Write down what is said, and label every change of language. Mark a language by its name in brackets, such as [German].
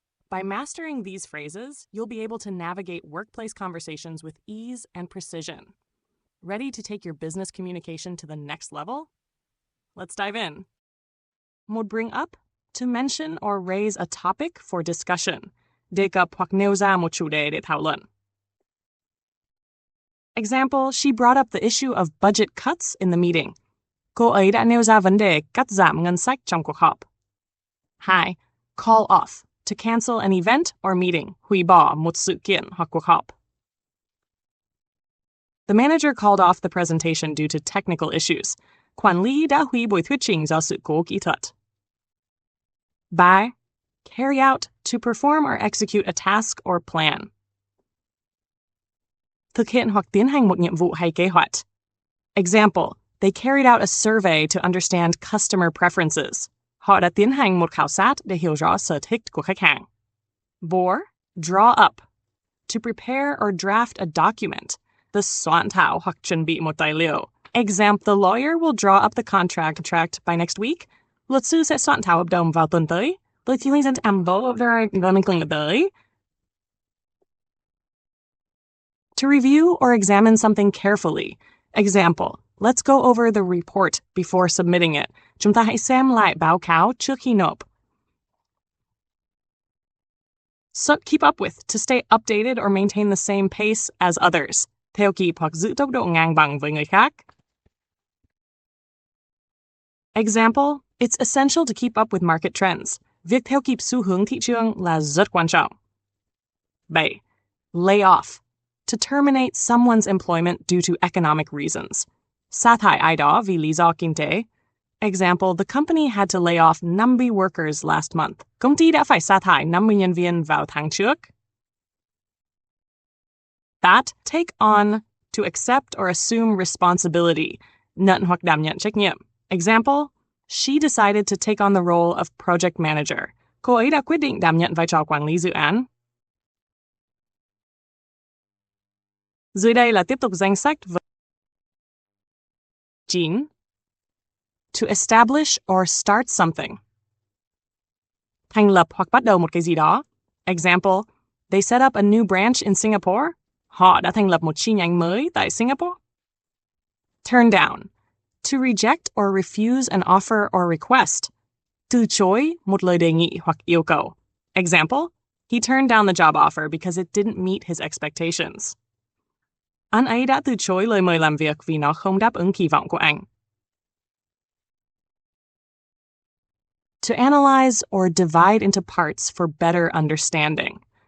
[English] By mastering these phrases, you'll be able to navigate workplace conversations with ease and precision. Ready to take your business communication to the next level? Let's dive in. [Vietnamese] Một [English] bring up, to mention or raise a topic for discussion. [Vietnamese] Đề cập hoặc nêu ra một chủ đề để thảo luận. [English] Example, she brought up the issue of budget cuts in the meeting. [Vietnamese] Cô ấy đã nêu ra vấn đề cắt giảm ngân sách trong cuộc họp. 2. [English] Call off, to cancel an event or meeting, [Vietnamese] hủy bỏ một sự kiện hoặc cuộc họp. [English] The manager called off the presentation due to technical issues. [Vietnamese] Quản lý đã hủy buổi thuyết trình do sự cố kỹ thuật. [English] 3. Carry out, to perform or execute a task or plan. [Vietnamese] Thực hiện hoặc tiến hành một nhiệm vụ hay kế hoạch. [English] Example, they carried out a survey to understand customer preferences. [Vietnamese] Họ đã tiến hành một khảo sát để hiểu rõ sở thích của khách hàng. [English] 4. Draw up, to prepare or draft a document. [Vietnamese] The soạn thảo hoặc chuẩn bị một tài liệu. [English] Example, the lawyer will draw up the contract by next week. [Vietnamese] Luật sư sẽ soạn thảo hợp đồng vào tuần tới. Tôi chỉ sẽ làm bộ tới. [English] To review or examine something carefully. Example, let's go over the report before submitting it. [Vietnamese] Chúng ta hãy xem lại báo cáo trước khi nộp. [English] So, keep up with, to stay updated or maintain the same pace as others. [Vietnamese] Theo kịp hoặc giữ tốc độ ngang bằng với người khác. [English] Example, it's essential to keep up with market trends. [Vietnamese] Việc theo kịp xu hướng thị trường là rất quan trọng. [English] 7. Lay off, to terminate someone's employment due to economic reasons. [Vietnamese] Sa thải ai đó vì lý do kinh tế. [English] Example, the company had to lay off 50 workers last month. [Vietnamese] Công ty đã phải sa thải 50 nhân viên vào tháng trước. [English] That, take on, to accept or assume responsibility. [Vietnamese] Nhận hoặc đảm nhận trách nhiệm. [English] Example, she decided to take on the role of project manager. [Vietnamese] Cô ấy đã quyết định đảm nhận vai trò quản lý dự án. Dưới đây là tiếp tục danh sách. [English] 9. To establish or start something. [Vietnamese] Thành lập hoặc bắt đầu một cái gì đó. [English] Example, they set up a new branch in Singapore. [Vietnamese] Họ đã thành lập một chi nhánh mới tại Singapore. [English] Turn down, to reject or refuse an offer or request. [Vietnamese] Từ chối một lời đề nghị hoặc yêu cầu. [English] Example, he turned down the job offer because it didn't meet his expectations. [Vietnamese] Anh ấy đã từ chối lời mời làm việc vì nó không đáp ứng kỳ vọng của anh. [English] To analyze or divide into parts for better understanding.